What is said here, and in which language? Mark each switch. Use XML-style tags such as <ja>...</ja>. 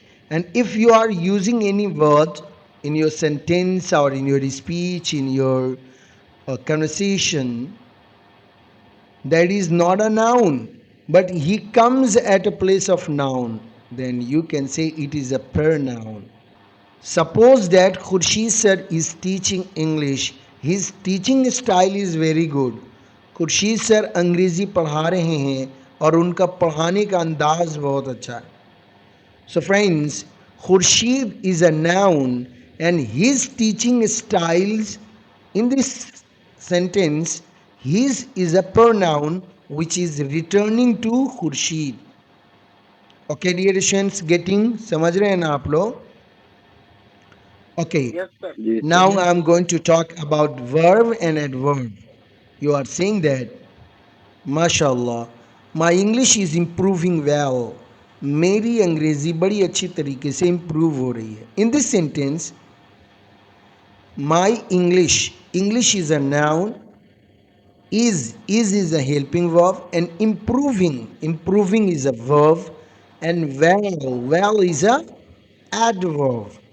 <en>And if you are using any word in your sentence or in your speech, in your conversation, that is not a noun, but he comes at a place of noun, then you can say it is a pronoun. Suppose that Khurshid sir is teaching English. His teaching style is very good.</en> <hi>Khurshid sir अंग्रेज़ी पढ़ा रहे हैं और उनका पढ़ाने का अंदाज़ बहुत अच्छा है.</hi> <en>So friends, Khurshid is a noun and his teaching styles in this sentence, his is a pronoun which is returning to Khurshid. Okay dear students, getting</en> <hi>समझ रहे हैं ना आप लोग?</hi> <en>Okay, Yes, sir. now I am going to talk about verb and adverb. You are saying that, MashaAllah, my English is improving well. मेरी अंग्रेज़ी बड़ी अच्छी तरीके से improve हो रही है. In this sentence, my English is a noun, is a helping verb, and improving is a verb, and well is a adverb.</en>